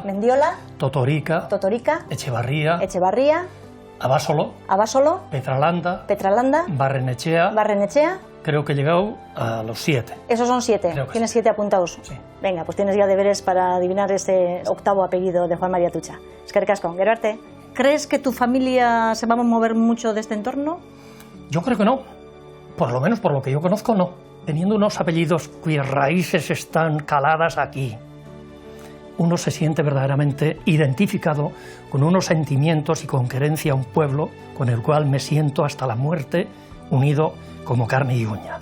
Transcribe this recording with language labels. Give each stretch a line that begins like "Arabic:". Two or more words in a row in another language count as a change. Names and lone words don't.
Spanish: Totorica, Echevarría, Abasolo, Petralanda, Barrenechea. Creo que he llegado a los 7. Esos son 7, tienes 7 apuntados. Sí. Venga, pues tienes ya deberes para adivinar ese 8º apellido de Juan Mari Atutxa.
Basque: Eskerrik asko, gero arte.
Spanish: ¿Crees que tu familia se va a mover mucho de este entorno? Yo creo que no. Por lo menos por lo que yo conozco, no. Teniendo unos apellidos cuyas raíces están caladas aquí, uno se siente verdaderamente identificado con unos sentimientos y con querencia a un pueblo con el cual me siento hasta la muerte unido como carne y uña.